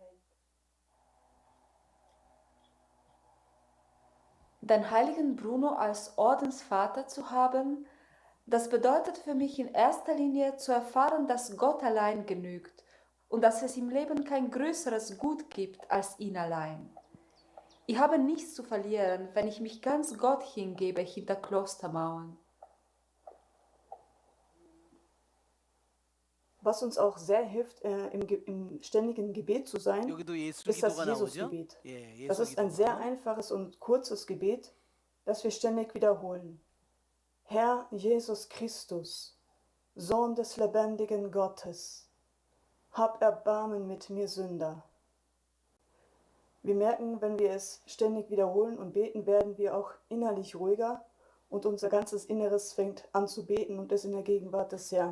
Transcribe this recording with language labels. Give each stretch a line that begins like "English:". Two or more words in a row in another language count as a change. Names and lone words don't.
German: Den heiligen Bruno als Ordensvater zu haben, das bedeutet für mich in erster Linie zu erfahren, dass Gott allein genügt und dass es im Leben kein größeres Gut gibt als ihn allein. Ich habe nichts zu verlieren, wenn ich mich ganz Gott hingebe hinter Klostermauern. Was uns auch sehr hilft, im ständigen Gebet zu sein,
Korean: 여기도 예수
German: ist das
Korean: 기도가 나오죠?
German: Jesusgebet.
Korean: 예,
German: Das
Korean: 예수
German: ist ein sehr
Korean: 기도가.
German: einfaches und kurzes Gebet, das wir ständig wiederholen. Herr Jesus Christus, Sohn des lebendigen Gottes, hab Erbarmen mit mir Sünder. Wir merken, wenn wir es ständig wiederholen und beten, werden wir auch innerlich ruhiger und unser ganzes Inneres fängt an zu beten und ist in der Gegenwart des Herrn.